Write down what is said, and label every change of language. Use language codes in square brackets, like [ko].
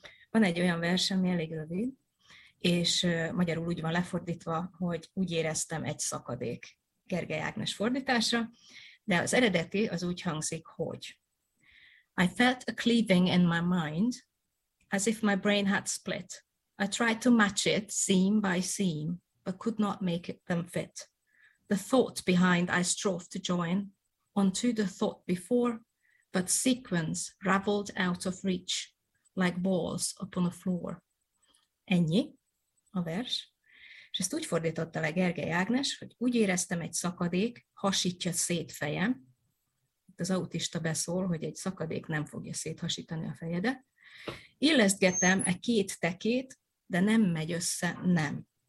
[hu] Van egy olyan vers, ami elég rövid, és magyarul úgy van lefordítva, hogy úgy éreztem egy szakadék Gergely Ágnes fordítása, de az eredeti az úgy hangzik, hogy [en] I felt a cleaving in my mind, as if my brain had split. I tried to match it seam by seam, but could not make them fit. The thought behind I strove to join onto the thought before, but sequence raveled out of reach, like balls upon a floor. [hu] Ennyi a vers. És ezt úgy fordította le Gergely Ágnes, hogy úgy éreztem egy szakadék, hasítja szét fejem. Itt az autista beszól, hogy egy szakadék nem fogja széthasítani a fejedet. Illesztgetem egy két tekét, de nem megy össze, nem.